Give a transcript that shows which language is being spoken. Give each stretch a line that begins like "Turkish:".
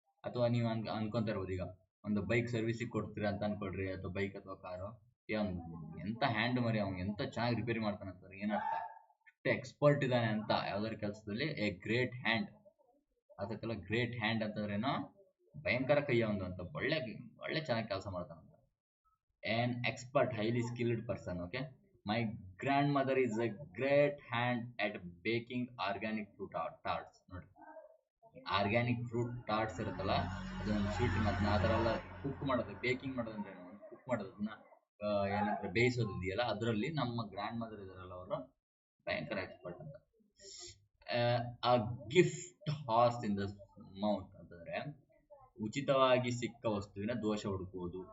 Kannada: ಅಥವಾ ನೀವು ಅನ್ಕೊಂತ ಇರ್ಬೋದು, ಈಗ ಒಂದು ಬೈಕ್ ಸರ್ವಿಸಿಗೆ ಕೊಡ್ತೀರಾ ಅಂತ ಅನ್ಕೊಳ್ರಿ, ಅಥವಾ ಬೈಕ್ ಅಥವಾ ಕಾರು, ಎಂತ ಹ್ಯಾಂಡ್ ಮರಿ ಅವ್ನು, ಎಂತ ಚೆನ್ನಾಗಿ ರಿಪೇರಿ ಮಾಡ್ತಾನೆ ಅಂತಾರೆ. ಏನರ್ಥ, ಅಷ್ಟೇ ಎಕ್ಸ್ಪರ್ಟ್ ಇದ್ದಾನೆ ಅಂತ ಯಾವ್ದಾದ್ರು ಕೆಲಸದಲ್ಲಿ.
English: a great hand,
Kannada: ಅದಕ್ಕೆಲ್ಲ ಗ್ರೇಟ್ ಹ್ಯಾಂಡ್ ಅಂತಂದ್ರೇನೋ ಭಯಂಕರ ಕೈ ಅವನು ಅಂತ, ಒಳ್ಳೆ ಚೆನ್ನಾಗಿ ಕೆಲಸ ಮಾಡ್ತಾನಂತ.
English: an expert, highly skilled person. Okay, my grandmother is a great hand at baking organic fruit tarts.
Kannada: ನೋಡಿ, ಆರ್ಗ್ಯಾನಿಕ್ ಫ್ರೂಟ್ ಟಾರ್ಟ್ಸ್ ಇರುತ್ತಲ್ಲ, ಅದೊಂದು ಸ್ವೀಟ್, ಅದನ್ನ ಆ ಥರ ಎಲ್ಲ ಕುಕ್ ಮಾಡೋದು, ಬೇಕಿಂಗ್ ಮಾಡೋದಂದ್ರೆ ಕುಕ್ ಮಾಡೋದನ್ನ ಏನಂದ್ರೆ ಬೇಯಿಸೋದು ಇದೆಯಲ್ಲ, ಅದರಲ್ಲಿ ನಮ್ಮ ಗ್ರ್ಯಾಂಡ್ ಮದರ್ ಇದಾರಲ್ಲ ಅವರು ಭಯಂಕರ ಎಕ್ಸ್ಪರ್ಟ್ ಅಂತ. ಆ
English: gift horse in the mouth
Kannada: ಅಂತಂದ್ರೆ ಉಚಿತವಾಗಿ ಸಿಕ್ಕ ವಸ್ತುವಿನ ದೋಷ ಹುಡುಕುವುದು.